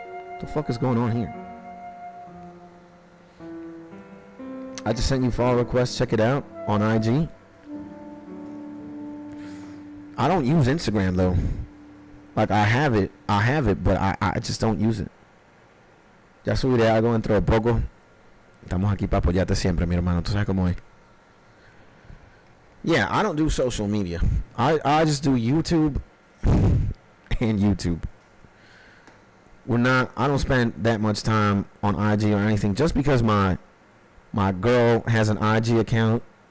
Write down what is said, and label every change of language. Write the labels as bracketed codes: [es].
[en] What the fuck is going on here? I just sent you follow requests. Check it out on IG. I don't use Instagram though. Like I have it, but I just don't use it. [es] Ya subiré algo dentro de poco. Estamos aquí para apoyarte siempre, mi hermano. Tú sabes cómo es. [en] Yeah, I don't do social media. I just do YouTube and YouTube. I don't spend that much time on IG or anything just because my girl has an IG account.